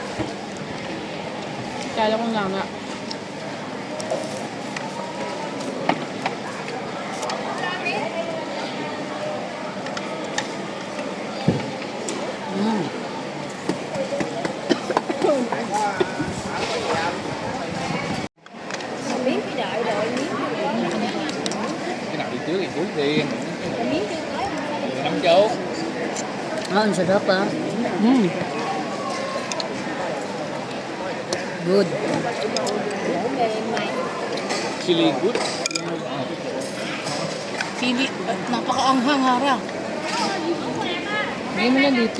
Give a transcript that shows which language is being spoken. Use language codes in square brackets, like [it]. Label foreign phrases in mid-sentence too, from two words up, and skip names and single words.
[tl] Kala ko nga. Mm. [vi] cái nào đi trước đi. Nắm chốt. [tl] Ah, ang sarap ah. Mm. Good. [en] Chili good. [tl] Pili, napakaanghang hara. Hindi mo na dito.